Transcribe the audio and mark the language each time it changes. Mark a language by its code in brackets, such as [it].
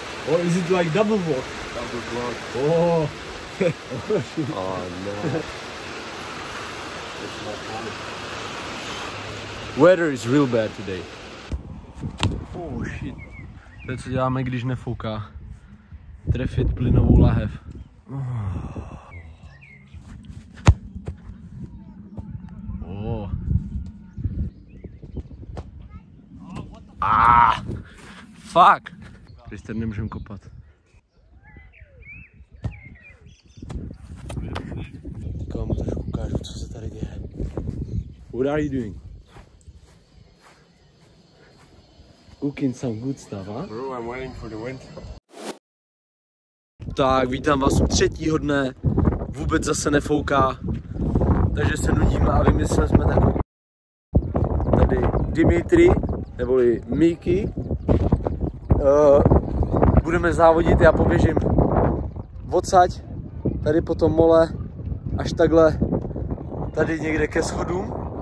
[en] Or is it like double walk? Double block. Oh. Oh no. Weather is real bad today. Oh shit. [cs] To je, co děláme, když nefouká. Trefit plynovou lahev. Oh. [en] Fuck. [cs] Krister, nemůžem kopat. Tak vám trošku ukážu, co se tady děje. [en] What are you doing? Cooking some good stuff, huh? Bro, I'm waiting for the wind. [cs] Tak, vítám vás u třetího dne. Vůbec zase nefouká. Takže se nudíme a vymysleli jsme takový. Tady Dimitri, neboli Miki. Budeme závodit, já poběžím odsaď, tady potom mole, až takhle tady někde ke schodům.